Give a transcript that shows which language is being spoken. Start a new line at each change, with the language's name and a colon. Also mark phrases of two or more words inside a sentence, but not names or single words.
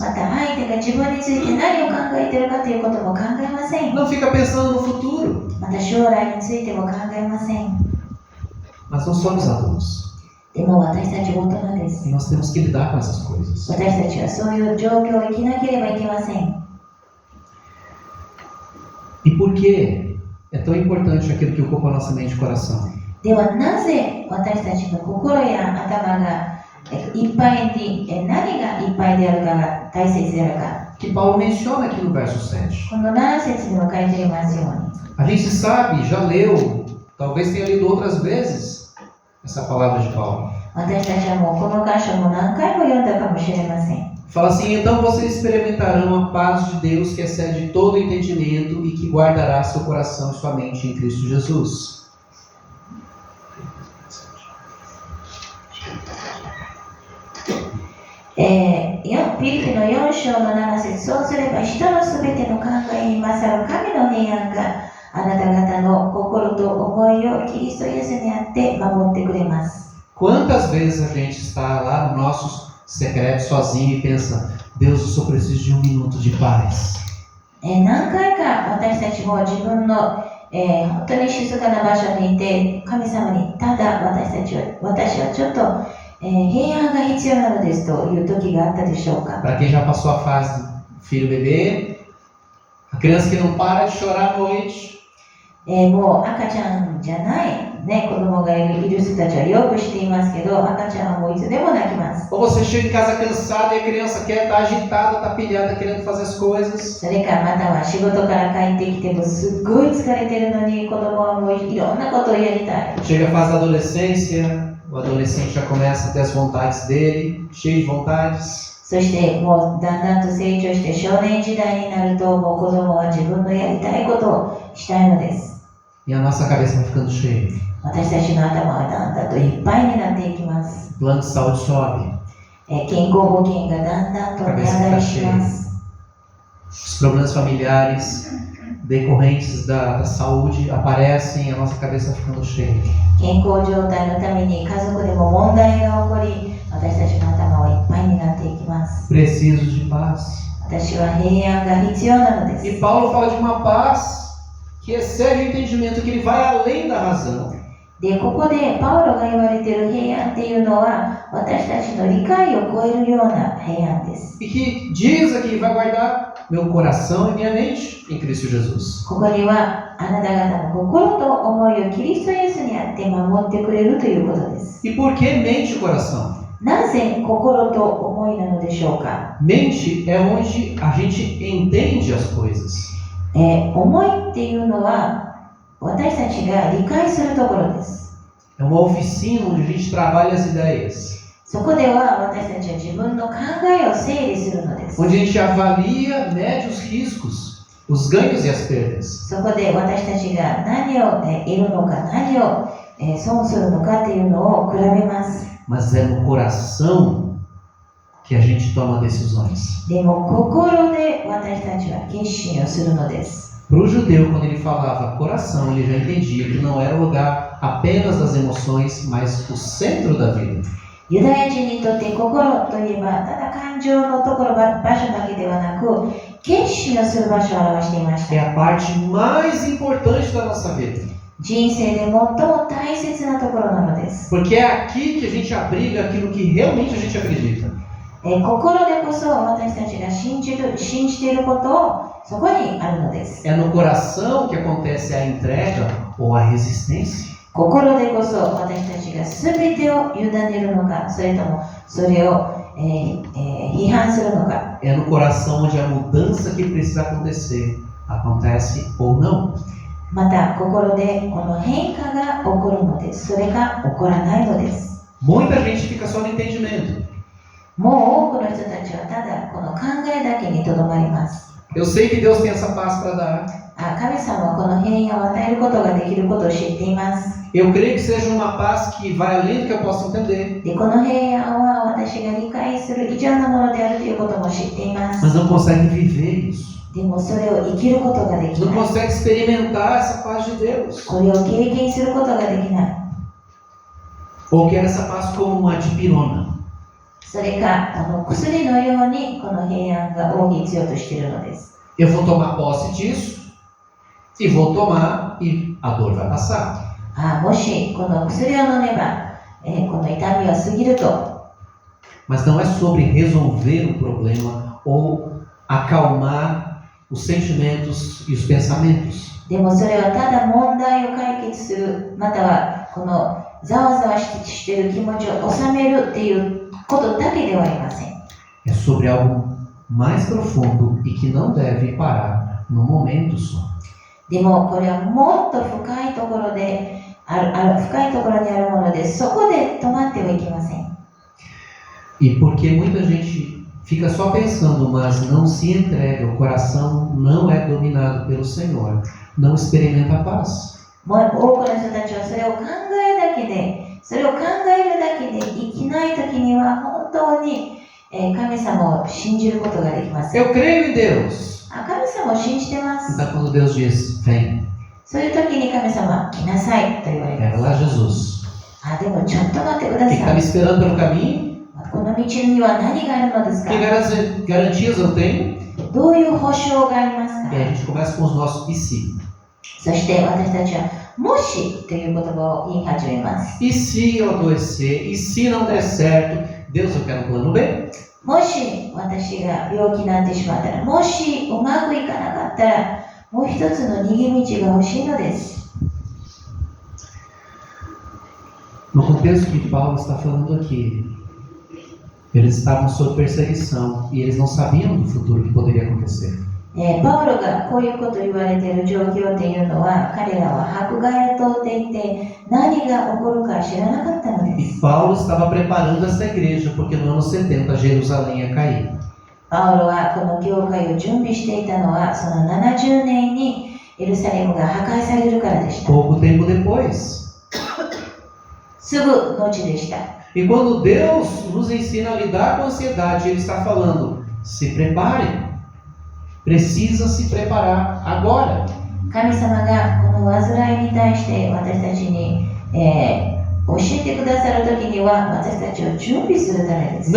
Japanese: また相手が自分について何を考えているかということも考えません。
Portuguese: Não fica pensando no futuro.
Japanese: また将来についても考えません。
Portuguese: Mas nós somos adultos.
Japanese: でも私たち大人です。
Portuguese: E nós temos que lidar com essas coisas.
Japanese: 私たちはそういう状況を生きなければいけません。
Portuguese: E por que é tão importante aquilo que ocupa a nossa mente e coração?
Japanese: ではなぜ私たちの心や頭がいっぱいに何がいっぱいであるかが大切であるか。
Portuguese: Que Paulo menciona aqui no verso 7.
Japanese: この7節にも書いていますように。
Portuguese: A gente sabe, já leu, talvez tenha lido outras vezes essa palavra de Paulo.
Japanese: 私たちはもうこの箇所も何回も読んだかもしれません。
Portuguese: Fala assim: então vocês experimentarão a paz de Deus que excede todo entendimento e que guardará seu coração e sua mente em Cristo Jesus.
Japanese: ピリピの4章の7節、そうすれば人のすべての考えに勝る神の平安があなた方の心と思いをキリストイエスにあって守ってくれます。
Portuguese: Quantas vezes a gente está lá no nosso secreto sozinho e pensa: Deus, eu só preciso de um minuto de paz.
Japanese: 何回か私たちも自分の、本当に静かな場所にいて神様にただ私はちょっと、平安が必要なのですという時があったでしょうか。
Portuguese: Para quem já passou a fase do filho bebê, a criança que não para de chorar à noite.
Japanese: もう赤ちゃんじゃない、子供がいる人たちはよくしていますけど、赤ちゃんはもういつでも泣きます。
Portuguese: Ou você chega em casa cansado e a criança quer estar agitada, está pilhada, querendo fazer as coisas.
Japanese: それかまたは仕事から帰ってきてもすっごい疲れてるのに子供はもういろんなことをやりたい。
Portuguese: Chega a fase da adolescência, o adolescente já começa a ter as vontades dele, cheio de vontades.
Japanese: そしてもうだんだんと成長して少年時代になるともう子供は自分のやりたいことをしたいのです。
Portuguese: E a nossa cabeça vai ficando cheia.
Japanese: 私たちの頭はだんだんといっぱいになっていきます。
Portuguese: O plano de saúde sobe.
Japanese: 健康保険がだんだんと値上がりします。
Portuguese: Os problemas familiares decorrentes da saúde aparecem e a nossa cabeça vai ficando cheia.
Japanese: 健康状態のために家族でも問題が起こり、私たちの頭はいっぱいになっていきます。
Portuguese: Preciso de paz.
Japanese: 私は平安が必要なのです。
Portuguese: E Paulo fala de uma paz que excede o entendimento, que ele vai além da razão.
Japanese: で、ここでパウロが言われている平安っていうのは、私たちの理解を超えるような平安です。
Portuguese: E que diz aqui: vai guardar meu coração e minha mente em Cristo Jesus.
Japanese: ここには、あなた方の心と思いをキリストイエスにあって守ってくれるということです。
Portuguese: E por que mente e coração?
Japanese: なぜ心と思いなのでしょうか。
Portuguese: Mente é onde a gente entende as coisas.
Japanese: 思いっていうのは、私たちが理解するところです。
Portuguese: É uma oficina onde a gente trabalha as ideias.
Japanese: そこでは私たちは自分の考えを整理するのです。
Portuguese: Onde a gente avalia, mede os riscos, os ganhos e as perdas.
Japanese: そこで私たちが何を得るのか、何を損するのかっていうのを比べます。
Portuguese: Mas é no coração que a gente toma decisões.
Japanese: でも心で私たちは決心をするのです。
Portuguese: Para o judeu, quando ele falava coração, ele já entendia que não era o lugar apenas das emoções, mas o centro da vida.
Japanese: ユダヤ人にとって心といえばただ感情のところ場所だけではなく決心をする場所を表していまし
Portuguese: É
Japanese: た。
Portuguese: a parte mais importante da nossa vida.
Japanese: 人生で最も大切なところなのです。
Portuguese: Porque é aqui que a gente abriga aquilo que realmente a gente acredita.
Japanese: 心でこそ私たちが信じていることをそこにあるのです。
Portuguese: É no coração que acontece a entrega ou a resistência.
Japanese: 心でこそ私たちが全てを委ねるのか、それともそれを、批判するのか。
Portuguese: É no coração onde a mudança que precisa acontecer acontece ou não.
Japanese: また心でこの変化が起こるのです。それが起こらないのです。
Portuguese: Muita gente fica só no entendimento.
Japanese: もう多くの人たちはただこの考えだけにとどまります。
Portuguese: Eu sei que Deus tem essa paz para dar.
Japanese: 神様はこの平安を与えることができることを知っています。
Portuguese: Eu creio que seja uma paz que vai além do que eu posso entender.
Japanese: で、この平安は私が理解する以上のものであるということも知っています。
Portuguese: Mas não consegue viver isso.
Japanese: でもそれを生きることができ
Portuguese: Não
Japanese: ない。
Portuguese: consegue experimentar essa paz de Deus.
Japanese: これを経験することができない。
Portuguese: Ou quer essa paz como uma dipirona.
Japanese: それか薬のようにこの平安を必要としているのです。
Portuguese: Eu vou tomar posse disso e vou tomar e a dor vai passar.
Japanese: もしこの薬を飲めば、この痛みは過ぎると。
Portuguese: Mas não é sobre resolver o problema ou acalmar os sentimentos e os pensamentos.
Japanese: でもそれはただ問題を解決する、またはこのざわざわしている気持ちを収めるっていうことだけではありません。
Portuguese: É sobre algo mais profundo e que não deve parar no momento só.
Japanese: でもこれはもっと深いところで深いところにあるもので、そこで止まってはいけません。
Portuguese: E porque muita gente fica só pensando, mas não se entrega, o coração não é dominado pelo Senhor, não experimenta a paz.
Japanese: 多くの人たちはそれを考えるだけで生きないときには本当に神様を信じることができません。
Portuguese: Eu creio em Deus.
Japanese: 神様を信じてます。
Portuguese: Então quando Deus diz, vem,
Japanese: そういう時に神様は来なさいと言われ
Portuguese: pega
Japanese: ます。
Portuguese: lá Jesus.
Japanese: でもちょっと待ってくだ
Portuguese: O que está
Japanese: さ
Portuguese: me
Japanese: い。
Portuguese: esperando pelo caminho?
Japanese: この道には何があるのですか？
Portuguese: Que garantias eu tenho?
Japanese: どういう保証がありますか？
Portuguese: E aí a gente começa com os nossos e se.
Japanese: そして私たちはもしという言葉を言い始めます。
Portuguese: E se eu adoecer? E se não der certo? Deus, eu quero um plano B.
Japanese: もし私が病気になってしまったら、もしうまくいかなかったら、もう一つの逃げ道が欲しいのです。
Portuguese: No contexto que Paulo está falando aqui, eles estavam sob perseguição e eles não sabiam do futuro que poderia acontecer.
Japanese: パウロがこういうことを言われている状況というのは、彼らは迫害を通っていて何が起こるか知らなかったのです。
Portuguese: E Paulo estava preparando essa igreja porque no ano 70 Jerusalém ia cair.
Japanese: パウロはこの教会を準備していたのは、その70年にエルサレムが破壊されるからでした。
Portuguese: Pouco tempo depois.
Japanese: すぐ後でした。
Portuguese: E quando Deus nos ensina a lidar com a ansiedade, Ele está falando, se prepare. Precisa se preparar agora.
Japanese: 神様がこの患いに対して私たちに、教えてくださるときには私たちを準備するためです。